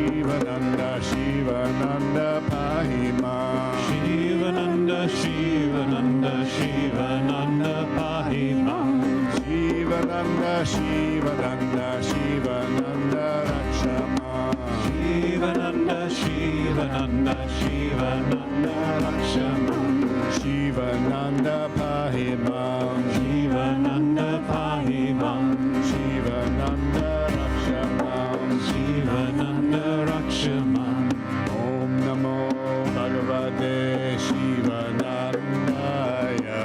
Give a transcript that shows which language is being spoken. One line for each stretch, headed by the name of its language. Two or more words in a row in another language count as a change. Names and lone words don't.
Sanskrit: Shivananda Shivananda Pahima Shivananda Shivananda Shivananda, Shivananda, Shivananda Rakshama. Shivananda, Shivananda, Shivananda Rakshama. Shivananda Pahimam, Shivananda Pahimam. Shivananda Rakshamam, Shivananda Rakshama. ॐ नमो भगवते शिवानन्दाय.